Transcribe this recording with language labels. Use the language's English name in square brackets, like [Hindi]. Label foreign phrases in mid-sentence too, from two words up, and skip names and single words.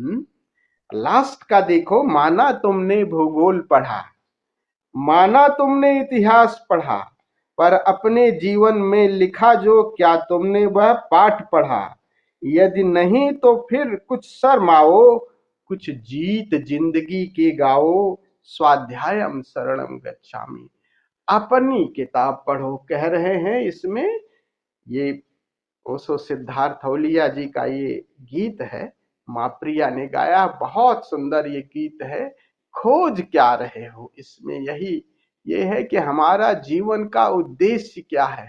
[Hindi] लास्ट का देखो, माना तुमने भूगोल पढ़ा, माना तुमने इतिहास पढ़ा, पर अपने जीवन में लिखा जो क्या तुमने वह पाठ पढ़ा। यदि नहीं तो फिर कुछ शर्माओ, कुछ जीत जिंदगी के गाओ, [Sanskrit] स्वाध्यायम शरणम गच्छामि। [Hindi] अपनी किताब पढ़ो कह रहे हैं इसमें। ये ओशो सिद्धार्थ औलिया जी का ये गीत है, माँ प्रिया ने गाया, बहुत सुंदर ये गीत है। खोज क्या रहे हो इसमें, यही ये है कि हमारा जीवन का उद्देश्य क्या है।